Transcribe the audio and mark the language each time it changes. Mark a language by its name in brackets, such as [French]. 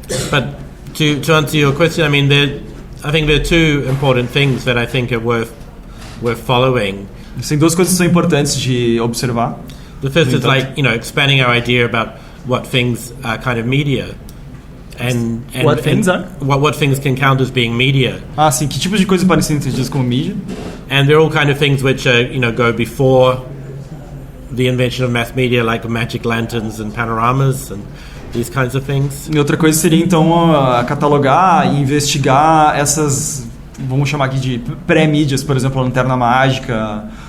[English] But to answer your question, I mean, I think there are two important things that I think are worth following. [Portuguese] Tem duas coisas que são importantes de observar. [English] The first is expanding our idea about what things are kind of media, and what things are? What things can count as being media. [Portuguese] Sim, que tipos de coisas podem ser entendidas como mídia? [English] And they're all kind of things which go before the invention of mass media, like magic lanterns and panoramas and these kinds of things. [Portuguese] E outra coisa seria então catalogar e investigar essas, vamos chamar aqui de pré-mídias, por exemplo, a lanterna mágica.